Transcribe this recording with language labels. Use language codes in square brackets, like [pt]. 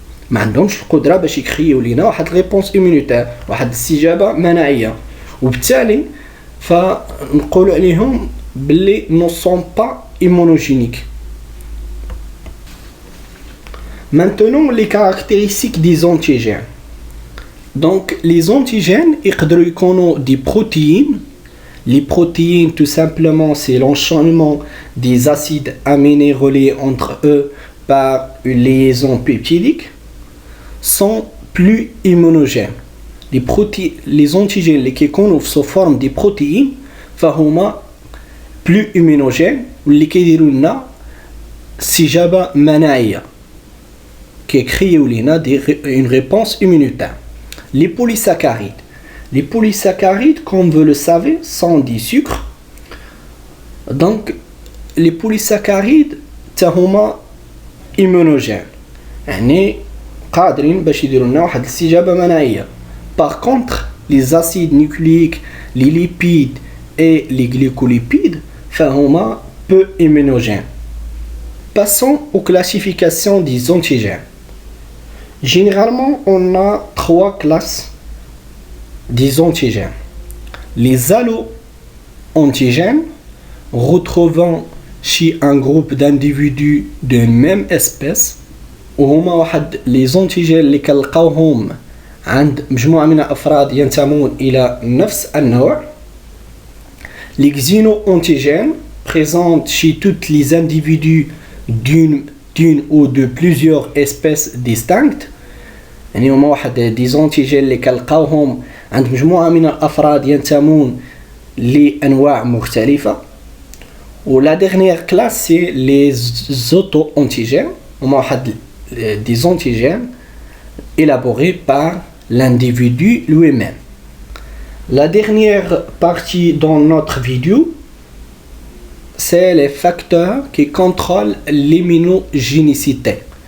[ar] ما عندهمش القدرة باش يكريو لينا واحد [fr] réponse immunitaire [ar] واحد استجابة مناعية وبالتالي فنقولوا عليهم باللي [fr] ne sont pas immunogéniques. Maintenant les caractéristiques des antigènes. Donc les antigènes [ar] يقدروا يكونوا [fr] des protéines. Les protéines tout simplement c'est l'enchaînement des acides aminés reliés entre eux par une liaison peptidique sont plus immunogènes. Les antigènes qui sont sous forme de protéines [ar] فهما [fr] plus immunogènes [ar] واللي كيديروا لنا استجابة مناعية كيكريو لنا [fr] une réponse immunitaire. Les polysaccharides. Les polysaccharides, comme vous le savez, sont des sucres. Donc, les polysaccharides sont immunogènes. [ar] يعني قادرين باش يديروا لنا واحد الاستجابة مناعية. [fr] Par contre, les acides nucléiques, les lipides et les glycolipides sont peu immunogènes. Passons aux classifications des antigènes. Généralement, on a 3 classes des antigènes. Les allo-antigènes, retrouvant chez un groupe d'individus d'une même espèce, [ar] وهما واحد [fr] les antigènes [ar] اللي كنلقاوهم عند مجموعة من الأفراد ينتمون إلى نفس النوع. [fr] Les xéno-antigènes présentent chez tous les individus d'une ou de plusieurs espèces distinctes. [ar] يعني هما واحد دي زونتيجين اللي كنلقاوهم عند مجموعة من الأفراد ينتمون لأنواع مختلفة. [fr] ولا dernière classe c'est les auto-antigènes [ar] هما واحد [fr] des antigènes élaborés par l'individu lui-même. La dernière partie dans notre vidéo c'est les facteurs qui contrôlent l'immunogénicité.